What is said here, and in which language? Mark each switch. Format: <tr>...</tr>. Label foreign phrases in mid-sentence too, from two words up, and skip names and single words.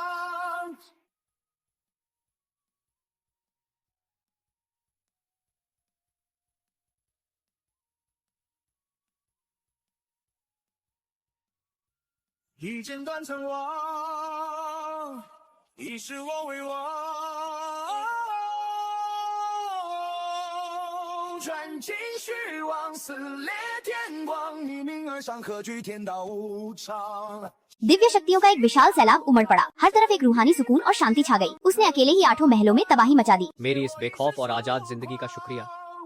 <zh>一剑断成王，一世我为王。转进虚妄，撕裂天光，逆命而上，何惧天道无常。</zh> <hi>दिव्य शक्तियों का एक विशाल सैलाब उमड़ पड़ा। हर तरफ एक रूहानी सुकून और शांति छा गई। उसने अकेले ही 8 महलों में तबाही मचा दी। मेरी इस बेखौफ और आजाद जिंदगी का शुक्रिया</hi>